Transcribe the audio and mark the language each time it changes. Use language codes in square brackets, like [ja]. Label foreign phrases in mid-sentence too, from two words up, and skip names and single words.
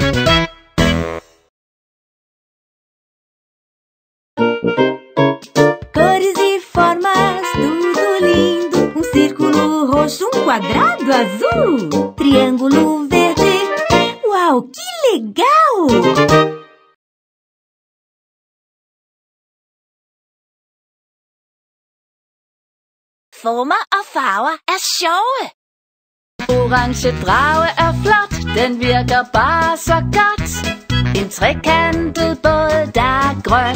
[pt] Cores e formas, tudo lindo. Um círculo roxo, um quadrado azul. Triângulo verde. Uau, que legal! [da] Former og farver er sjove. Orange drage er flot, den virker bare så godt. En trekantet båd, der er grøn.